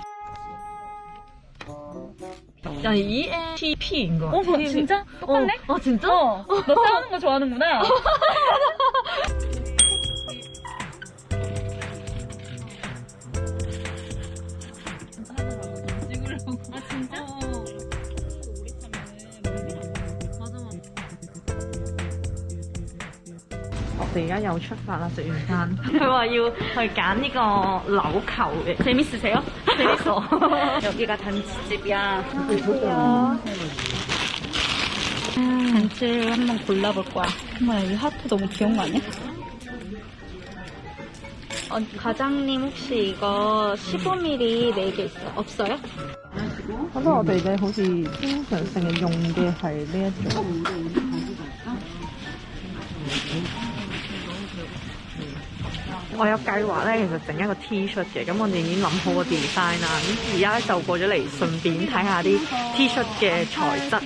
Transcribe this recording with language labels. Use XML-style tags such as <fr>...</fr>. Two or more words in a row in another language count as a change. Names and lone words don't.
<ko>야, ENTP인 거. 진짜? 똑같네? 진짜? 너 싸우는 거 좋아하는구나. 아 진짜?</ko> <yue>我哋而家又出發啦，食完餐。佢話要去揀呢個紐扣嘅。</yue> <ko>재밌으세요? 재밌어. 여기가 단지집이야. 단지를 한번 골라볼 거야. 정말 여기 하트 너무 귀여운 거 아니야? 과장님 혹시 이거 15mm 4개 있어요? 없어요?</ko> <yue>覺得我哋咧好似經常性嘅用嘅係呢一種。我有計劃咧，其實整一個 T 恤嘅，咁我哋已經諗好個 design 啦。咁而家咧就過咗嚟，順便睇下啲 T 恤嘅材質。</yue>